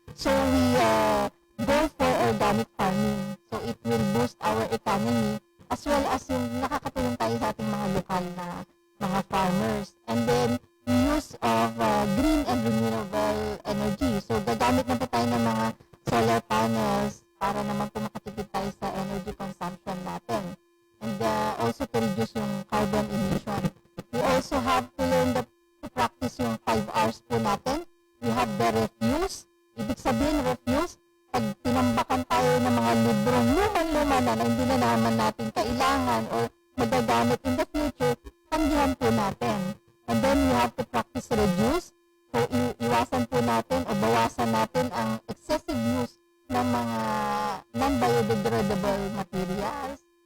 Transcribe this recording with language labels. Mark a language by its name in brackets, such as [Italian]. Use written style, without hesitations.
[English] So we go for organic farming. So it will boost our economy as well as [Filipino] yung nakakatulong tayo sa ating mga lokal na mga farmers. [English] And then use of green and renewable energy. [Filipino] So gagamit na po tayo ng mga solar panels para naman po makatipid tayo sa energy consumption natin. [English] And also to reduce yung carbon emission. We also have to learn to practice yung 5 R's po natin. We have the refuse. [Filipino] Ibig sabihin, refuse, pag tinambakan tayo ng mga librong luman-luma na hindi na naman natin kailangan or magagamit [English] in the future, [Filipino] tanggihan po natin. [English] And then we have to practice reduce. [Filipino] So, iwasan po natin o bawasan natin ang [English] excessive use [Filipino] ng mga non-biodegradable materials.